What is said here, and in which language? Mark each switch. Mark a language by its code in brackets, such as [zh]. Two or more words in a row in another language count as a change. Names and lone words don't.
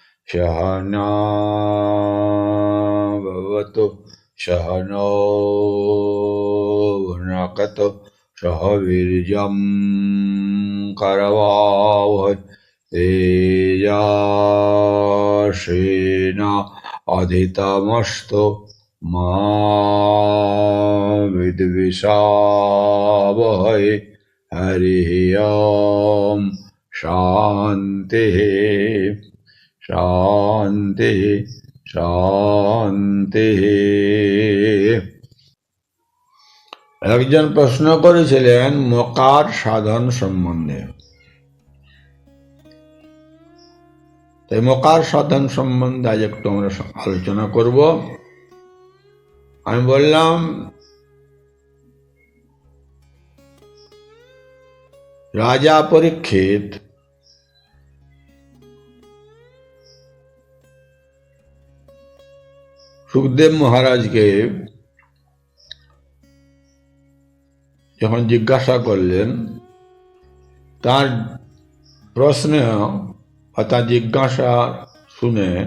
[sa] सहना भवतु सहनौ भुनक्तु सह वीर्यं करवावहै तेजस्विना अधितमस्तु मा विद्विषावहै। हरिः ओम। शांति शांति शांति। [bn] একজন প্রশ্ন করেছিলেন মকার সাধন সম্বন্ধে। তাই মকার সাধন সম্বন্ধে আজ একটু আমরা আলোচনা করব। আমি বললাম রাজা পরীক্ষিত সুখদেব মহারাজকে যখন জিজ্ঞাসা করলেন, তার প্রশ্ন বা তার জিজ্ঞাসা শুনে